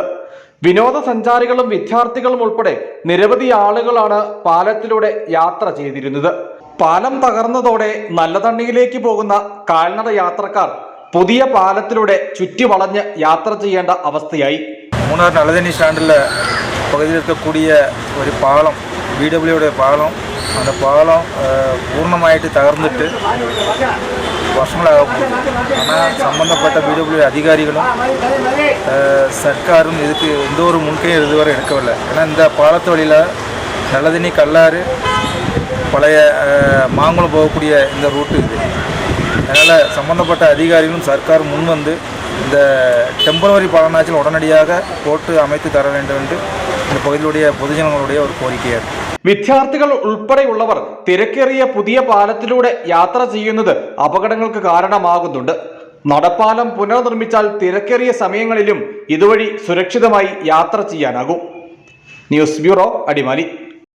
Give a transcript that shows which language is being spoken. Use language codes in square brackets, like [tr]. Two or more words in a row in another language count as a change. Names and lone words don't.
[ml] വിനോദസഞ്ചാരികളും വിദ്യാർത്ഥികളും ഉൾപ്പെടെ നിരവധി ആളുകളാണ് പാലത്തിലൂടെ യാത്ര ചെയ്തിരുന്നത്. പാലം തകർന്നതോടെ നല്ലതണ്ണിയിലേക്ക് പോകുന്ന കാൽനട യാത്രക്കാർ പുതിയ പാലത്തിലൂടെ ചുറ്റിവളഞ്ഞ് യാത്ര ചെയ്യേണ്ട അവസ്ഥയായി. മൂന്നാർ നല്ലതണ്ണി സ്റ്റാൻഡിലെ പകുതിയിൽ இருக்கக்கூடிய ഒരു പാലം, BWയുടെ പാലം, [ta] அந்த பாலம் பூர்ணமாயிட்டு தகர்ந்துட்டு வருஷங்களாக ஆனால் சம்பந்தப்பட்ட BW அதிகாரிகளும் சர்க்காரும் இதுக்கு எந்த ஒரு முன்கையும் இதுவரை எடுக்கவில்லை. ஏன்னா இந்த பாலத்து வழியில் நல்லதண்ணி கல்லாறு பழைய மாங்குளம் போகக்கூடிய இந்த ரூட்டு இது. அதனால் சம்பந்தப்பட்ட அதிகாரிகளும் சர்க்காரும் முன் வந்து இந்த டெம்பரவரி பாலனாச்சில் உடனடியாக போட்டு அமைத்து தர வேண்டும் என்று இந்த பகுதியிலுடைய [ml] പൊതുജനങ്ങളുടെ ഒരു കോരിക്കയാണ്. വിദ്യാർത്ഥികൾ ഉൾപ്പെടെയുള്ളവർ തിരക്കേറിയ പുതിയ പാലത്തിലൂടെ യാത്ര ചെയ്യുന്നത് അപകടങ്ങൾക്ക് കാരണമാകുന്നുണ്ട്. നടപ്പാലം പുനർനിർമ്മിച്ചാൽ തിരക്കേറിയ സമയങ്ങളിലും ഇതുവഴി സുരക്ഷിതമായി യാത്ര ചെയ്യാനാകും. ന്യൂസ് ബ്യൂറോ, അടിമാലി.